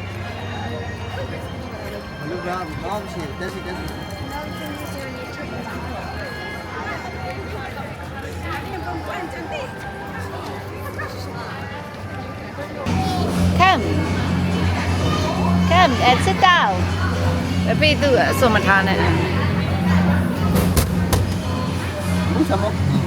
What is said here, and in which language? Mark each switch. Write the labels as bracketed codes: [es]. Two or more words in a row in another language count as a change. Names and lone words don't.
[en] Look around, mom, she, that's it. Come and sit down [my] အဖေသူအစုံမထားနဲ့ [en] Move some more.